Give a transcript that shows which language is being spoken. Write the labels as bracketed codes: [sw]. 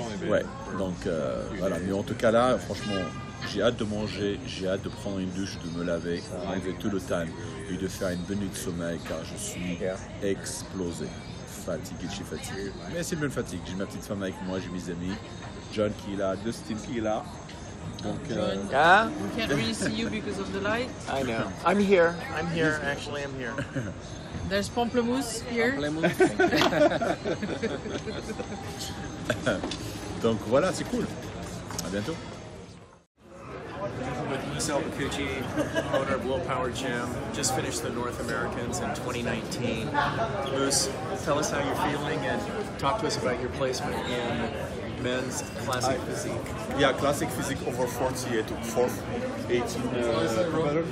[fr] Ouais, donc voilà. Mais en tout cas là, franchement, j'ai hâte de manger, j'ai hâte de prendre une douche, de me laver, d'enlever tout le time et de faire une bonne nuit de sommeil car je suis explosé. Fatigué, je suis fatigué. Mais c'est une bonne fatigue. J'ai ma petite femme avec moi, j'ai mes amis. John qui est là, Dustin qui est là. Donc, [en] yeah? We can't really see you because of the light. I know. I'm here. Actually, I'm here. There's Pamplemousse here. [fr] Donc voilà, c'est cool. À bientôt. [en] Marcel Bacucci, owner of Willpower Gym. Just finished the North Americans in 2019. Moose, tell us how you're feeling and talk to us about your placement in men's classic physique. Yeah, classic physique over 40. I took 4th, 18 competitor.